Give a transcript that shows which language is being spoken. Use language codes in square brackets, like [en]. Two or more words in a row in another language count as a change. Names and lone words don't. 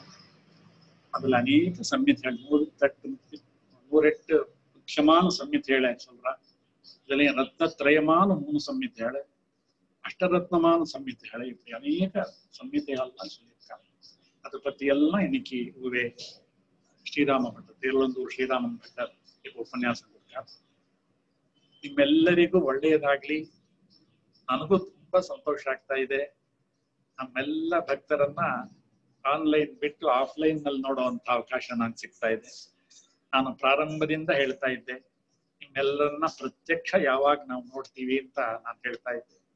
[ta] அதுல அநேக சம்மிதிகள் 108 முக்கியமான சம்மிதிகளை சொல்றாங்க. இதுலயும் ரத்னத்ரயமான 3 சம்மிதிகளை, அஷ்டரத்னமான சம்மிதிகளை, இப்படி அநேக சம்மிதிகள்லாம் சொல்லியிருக்காங்க. அதை பத்தி எல்லாம் இன்னைக்கு ஊவே ஸ்ரீராம பட்டர் [kn] ತಿರುಳಂದೂರು ಶ್ರೀರಾಮನ್ ಭಟ್ಟರ್ ಉಪನ್ಯಾಸ ಕೊಡ್ತಾರೆ. ನಿಮ್ಮೆಲ್ಲರಿಗೂ ಒಳ್ಳೆಯದಾಗ್ಲಿ. ನನಗೂ ತುಂಬಾ ಸಂತೋಷ ಆಗ್ತಾ ಇದೆ. ನಮ್ಮೆಲ್ಲ ಭಕ್ತರನ್ನ ಆನ್ಲೈನ್ ಬಿಟ್ಟು ಆಫ್ಲೈನ್ ನಲ್ಲಿ ನೋಡುವಂತ ಅವಕಾಶ ನಂಗೆ ಸಿಗ್ತಾ ಇದೆ. ನಾನು ಪ್ರಾರಂಭದಿಂದ ಹೇಳ್ತಾ ಇದ್ದೆ, ನಿಮ್ಮೆಲ್ಲರನ್ನ ಪ್ರತ್ಯಕ್ಷ ಯಾವಾಗ ನಾವು ನೋಡ್ತೀವಿ ಅಂತ ನಾನು ಹೇಳ್ತಾ ಇದ್ದೆ.